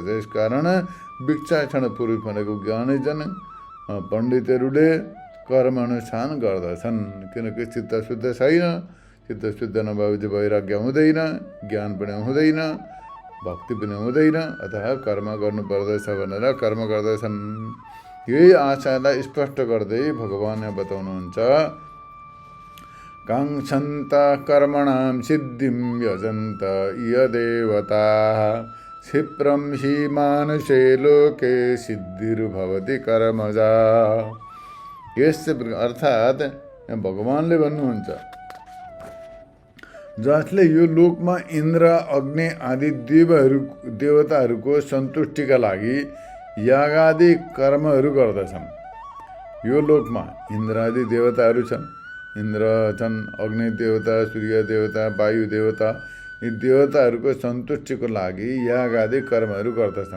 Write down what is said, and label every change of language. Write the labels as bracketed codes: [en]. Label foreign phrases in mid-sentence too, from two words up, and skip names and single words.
[ne] यस कारण विचक्षण पुरुष भनेको ज्ञानीजन पण्डितहरूले कर्म अनुष्ठान गर्दछन्। किनकि चित्त शुद्ध छैन, चित्त शुद्ध नभएपछि वैराग्य हुँदैन, ज्ञान पनि हुँदैन, भक्ति पनि हुँदैन। अतः कर्म गर्नुपर्दछ भनेर कर्म गर्दछन्। यही आशयलाई स्पष्ट गर्दै भगवान बताउनुहुन्छ, [sa] काङ्क्षन्त कर्मणां सिद्धिं यजन्त यदेवताः क्षिप्रं हि मानुषे लोके सिद्धिर्भवति कर्मजा। [ne] यस अर्थात् भगवानले भन्नुहुन्छ, जसले यो लोकमा इन्द्र, अग्नि आदि देवताहरूको सन्तुष्टिका लागि यागादि कर्महरू गर्दछन्। यो लोकमा इन्द्र आदि देवताहरू छन्, इन्द्र छन्, अग्नि देवता, सूर्य देवता, वायु देवता, यी देवताहरूको सन्तुष्टिको लागि याग आदि कर्महरू गर्दछन्।